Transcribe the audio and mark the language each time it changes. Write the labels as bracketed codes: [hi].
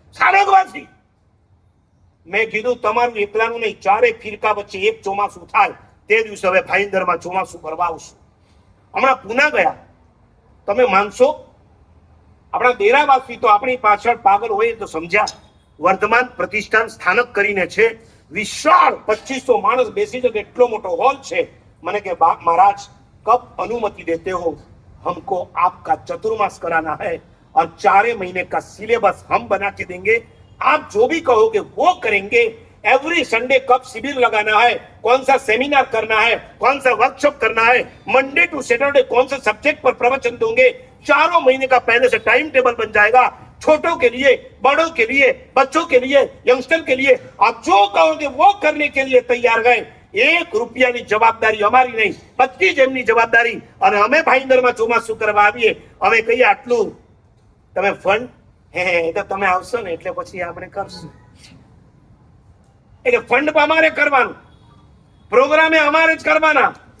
[gu] સ્થાનકવાસી મેં કીધું તમારું એકલાનું નહીં, ચારે ફિરકા વચ્ચે એક ચોમાસું થાય તે દિવસે હવે ભાઈંદરમાં ચોમાસું કરવા આવશું. હમણાં પુના ગયા, તમે માનશો આપણા દેરાવાસી તો આપણી પાછળ પાગલ હોય તો સમજ્યા. વર્ધમાન પ્રતિષ્ઠાન સ્થાનક કરીને છે, વિશાળ 2500 માણસ બેસી શકે એટલો મોટો હોલ છે. મને કે [hi] महाराज कब अनुमति देते हो, हमको आपका चतुर्मास कराना है और 4 महीने का सिलेबस हम बना के देंगे, आप जो भी कहोगे वो करेंगे. एवरी संडे कब शिविर लगाना है, कौन सा सेमिनार करना है, कौन सा वर्कशॉप करना है, मंडे टू सैटरडे कौन सा सब्जेक्ट पर प्रवचन दोगे, 4 महीने का पहले से टाइम टेबल बन जाएगा. छोटों के लिए, बड़ों के लिए, बच्चों के लिए, यंगस्टर के लिए, आप जो कहोगे वो करने के लिए तैयार गए. [gu] 1 રૂપિયાની જવાબદારી અમારી નહીં, બધી જ એમની જવાબદારી. અને અમે ભાઈંદરમાં ચોમાસું કરવા આવીએ, અમે કહીએ આટલું તમે ફંડ હે તો તમે આવશો ને એટલે પછી આપણે કરશું. એટલે ફંડ અમારે કરવાનું, પ્રોગ્રામે અમારે જ કરવાના.